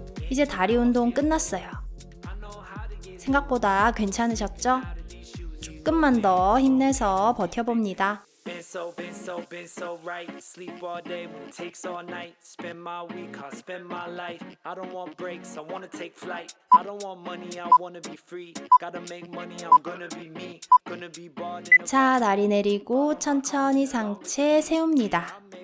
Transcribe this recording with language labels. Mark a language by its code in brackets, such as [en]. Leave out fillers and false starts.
[ko] 이제 다리 운동 끝났어요. 생각보다 괜찮으셨죠? 조금만 더 힘내서 버텨봅니다. [en] Been so right. Sleep all day when it takes all night. Spend my week, I spend my life. I don't want breaks, I wanna take flight. I don't want money, I wanna be free. Gotta make money, I'm gonna be me. Gonna be bald in the [ko] 자, 다리 내리고 천천히 상체 세웁니다.